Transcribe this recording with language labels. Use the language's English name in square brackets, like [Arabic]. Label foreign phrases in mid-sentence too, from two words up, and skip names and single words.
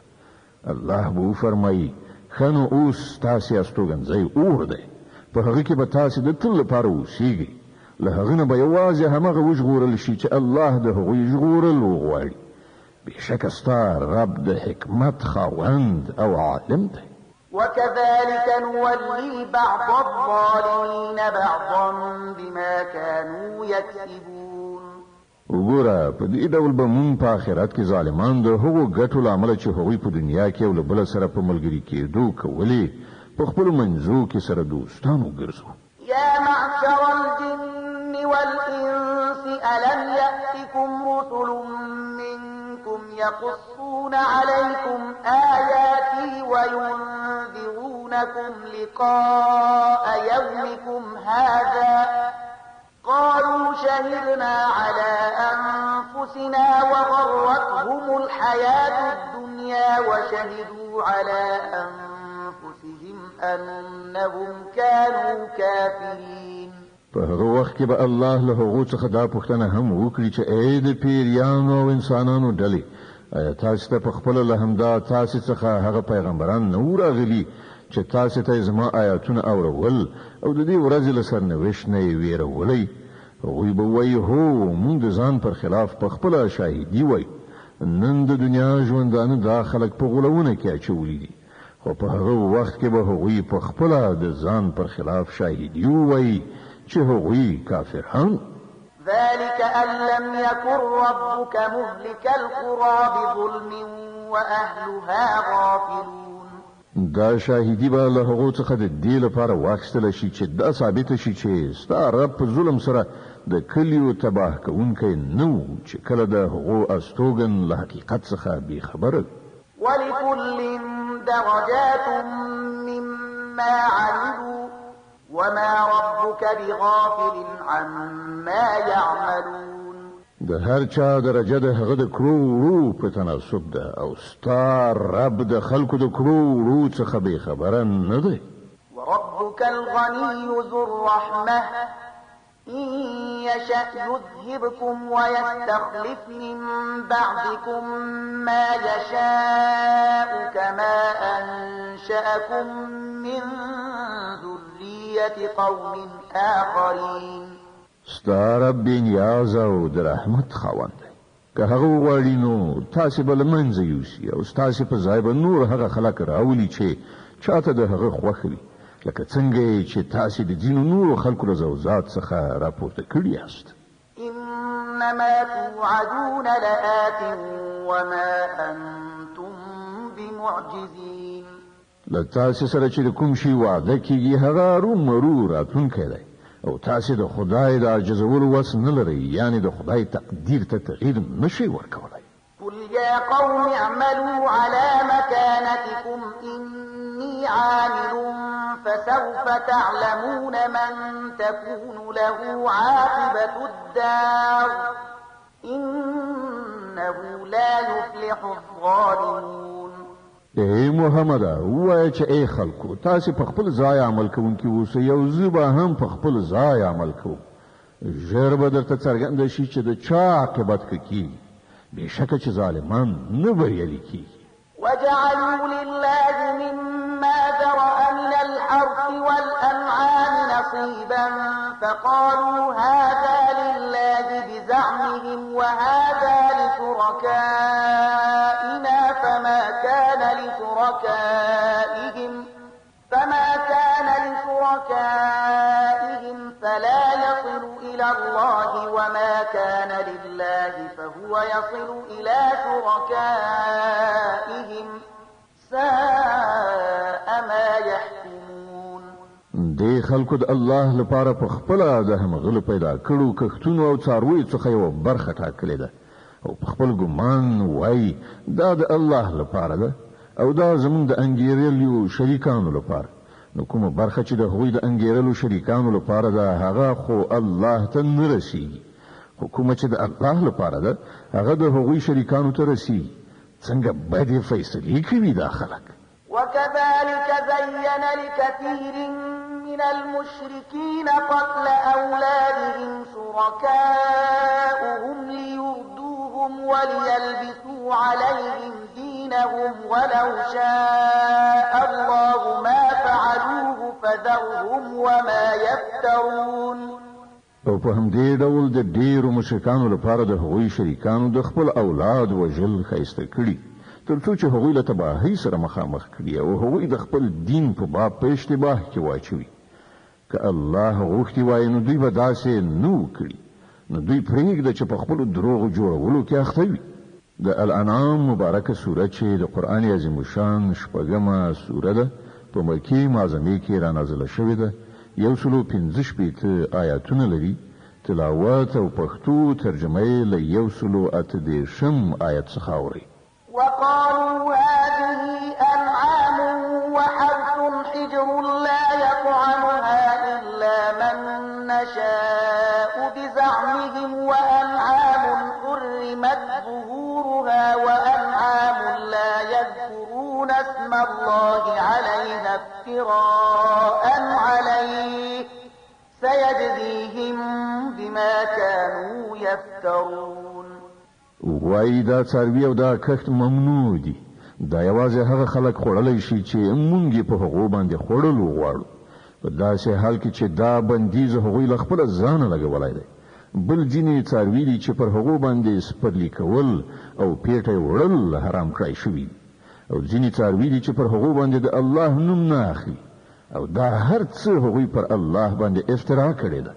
[Pashto] الله به وفرمایي ښه نو اوس ستاسې استوګنځی اور دی په هغه کې به تاسې د تل لپاره اوسېږئ له هغه نه به یوازې همغه وژغورل شي چې الله د هغوی ژغورل وغواړي. بېشکه ستا رب د حکمت خاوند او عالم دی. [Arabic] وكذلك نولي بعض الظالمين بعضا بما كانوا يكسبون. [Pashto] وګوره په دې ډول به مونږ په آخرت کې ظالمان د هغو ګټو له امله چې هغوی په دنیا کې یو له بله سره په ملګري کېدو کولې په خپلو منځو کې سره دوستان وګرځو. [Arabic] يا معشر الجن والإنس ألم يأتكم رسل منكم يقصون عليكم آياتي وينذرونكم لقاء يومكم هذا قالوا شهدنا على أنفسنا وغرتهم الحياة الدنيا وشهدوا على أنفسهم أنهم كانوا كافرين. [Pashto] په هغه وخت کې به الله له هغو څخه دا پوښتنه هم وکړي چې ای د پیریانو او انسانانو ډلې آیا تاسو ته په خپله له همدا تاسې څخه هغه پیغمبران نه وو راغلي چې تاسې ته زما آیاتونه اورول او د دې ورځې له سرنوشت نه یې ویرولی؟ هغوی به وایي هو مونږ د ځان پر خلاف په خپله شاهدي وایو. نن د دنیا ژوندانه دا خلک په غولونه کې اچولي دي خو په هغه وخت کې به هغوی په خپله د ځان پر خلاف شاهدي ووایي چې هغوی کافران. [Arabic] ذلك أن لم يكن ربك مهلك القرى بظلم وأهلها غافلون. [Pashto] دا شاهدی به له هغو څخه د دې لپاره واخیستله شي چې دا ثابته شي چې ستا رب په ظلم سره د کلیو تباه کوونکی نه و چې کله د هغو استوګن له حقیقت څخه بېخبره. [Arabic] ولكل درجات مما عملوا وما ربك بغافل عما يعملون. [Pashto] د هر چا درجه د هغه د کړو په تناسب ده او ستا رب د خلکو د کړو څخه بېخبره نه دی. [Arabic] وربك الغني ذو الرحمة إن يشأ يذهبكم ويستخلف من بعدكم ما يشاء كما أنشأكم من ذرية قوم آخرين. [Pashto] ستا رب بېنیاز او د رحمت خاوند دی که هغه وغواړي نو تاسې به له منځه یوسي او ستاسې په ځای به نور هغه خلک راولي چې چاته د هغه خوښ وي لکه څنګه چې تاسې د ځینو نورو خلکو له زوځات څخه راپورته کړي یاست. [Arabic] إنما توعدون لآت وما أنتم بمعجزين. [Pashto] له تاسې سره چې د کوم شي وعده کېږي هغه ارومرو راتلونکی دی او تاسې د خدای د عاجزولو وس نه لرئ یعنې د خدای تقدیر ته تغییر نشئ ورکولی. [Arabic] قل يا قوم اعملوا على مكانتكم إني عامل فسوف تعلمون من تكون له عاقبة الدار إنه لا يفلح الظالمون. [Pashto] اے محمد وای چې اے خلکو تاسو په خپل ځای عمل کوونکی اوسئ یو زبا هم په خپل ځای عمل کوو ژر به درته څرګنده شي چې د چا عاقبت کیږي بېشکه چې ظالمان نه بریالي کیږي. [Arabic] وجعلوا لله مما ذرأ من الحرث والأنعام نصيبا فقالوا هذا لله بزعمهم وهذا لشركائنا فما كان لشركائهم فلا يصل إلى الله وما كان لله فهو يصل إلى شركائهم ساء ما يحكمون. [Pashto] دې خلکو د الله لپاره په خپل د همغلو پیدا کړو کښتونو او څارویو څخه یو برخه ټاکلې ده او په خپل ګمان وای دا د الله لپاره ده او دا زمونږ د انګیرلو شریکانو لپاره. نو کومه برخه چې د هغوی د انګیرلو شریکانو لپاره ده هغه خو الله ته نه رسیږي خو کومه چې د الله لپاره ده هغه د هغوی شریکانو ته رسیږي. څنګه بدې فیصلې کوي دا خلک. [Arabic] وكذلك زين لكثير من المشركين قتل أولادهم شركاؤهم ليردوهم وليلبسوا عليهم دينهم ولو شاء الله ما فعلوه فذرهم وما يفترون. [Pashto] او په همدې ډول د ډیرو مشرکانو لپاره د هغوی شریکانو د خپل اولاد وژل ښایسته کړي تر څو چې هغوی له تباهۍ سره مخامخ کړي او هغوی د خپل دین په باب په اشتباه کې واچوي. که الله غوښتي وای نو دوی به داسې نه وکړي نو دوی پرېږده چې په خپلو دروغو جوړولو کې اخته وي. د الانعام مبارکه سوره چې د قرآن عظیم الشان شپږمه سوره ده په مکې معظمې کې رانازله شوې ده 115 آیاتونه لري. تلاوت او پښتو ترجمه یې له 138 آیت څخه اوري. [Arabic] وقالوا هذه أنعام وحرث حجر لا يطعمها إلا من نشاء بزعمهم وأنعام حرمت ظهورها وأنعام لا يذكرون اسم الله عليها افتراء عليه سيجزيهم بما كانوا يفترون. [Pashto] وای دا څاروي او دا کښت ممنوع دي. دا یوازې هغه خلک خوړلی شي چې مونږ په هغو باندې خوړلو غواړو په داسې حال کې چې دا بندیز هغوی له خپله ځانه لګولی دی. بل ځینې څاروي دي چې پر هغو باندې سپرلي کول او پیټه وړل حرام کړی شوي دي او ځینې څاروي دي چې پر هغو باندې د الله نوم نه اخلي او دا هر څه هغوی پر الله باندې افترا کړې ده.